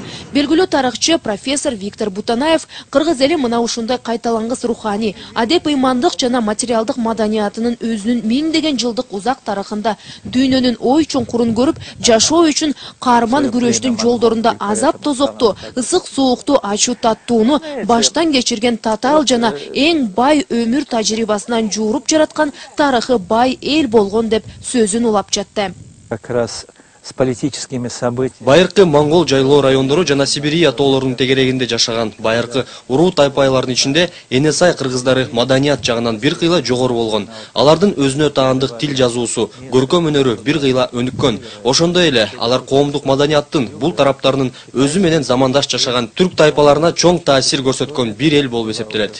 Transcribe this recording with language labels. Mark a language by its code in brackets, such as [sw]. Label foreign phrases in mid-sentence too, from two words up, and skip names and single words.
[ky] Белгилүү тарыхчы профессор Виктор Бутанаев кыргыз эли мына ушундай кайталангыс руханий, адеп-ыймандык жана материалдык маданиятынын өзүнүн миңдеген жылдык узак тарыхында дүйнөнүн ой чуңкурун көрүп, жашоо үчүн каарман күрөштүн жолдорунда азап тозокту, ысык суукту, ачуу таттууну баштан кечирген татаал жана эң бай өмүр тажрыйбасынан жууруп жараткан тарыхы бай эл болгон деп сөзүн улап жатты. [ru] Как раз с политическими событиями. [ky] Байыркы монгол жайлоо райондору жана Сибирия тоолорунун тегерегинде жашаган байыркы уруу тайпалардын ичинде эне сай кыргыздары маданият жагынан бир кыйла жогору болгон. Алардын өзүнө таандык тил жазуусу, көркөм өнөрү бир кыйла өнүккөн. Ошондой эле алар коомдук маданияттын бул тараптарынын өзү менен замандаш жашаган түрк тайпаларына чоң таасир көрсөткөн бир эл болуп эсептелет.